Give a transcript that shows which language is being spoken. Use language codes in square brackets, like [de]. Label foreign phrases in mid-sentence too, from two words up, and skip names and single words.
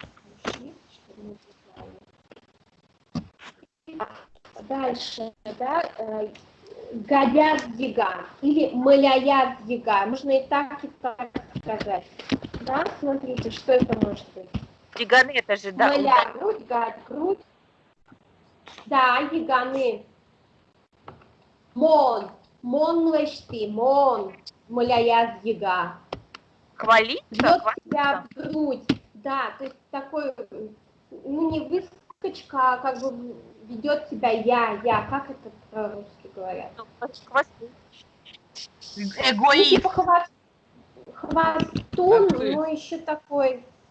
[ru] Дальше, да, гадяг-яга или маляяг-яга. Можно и так сказать. Да, смотрите, что это может быть. Яганы, это же, да. Маля, грудь, гад, грудь. Да, яганы. [udm] Мон лэшти, [ru] маляяг-яга. Хвалиться? Бьет тебя в грудь. Да, то есть такой, ну не выскочка, а как бы ведет тебя я. Как это по-русски говорят? Эгоист. Ну, типа хвостун, но еще такой.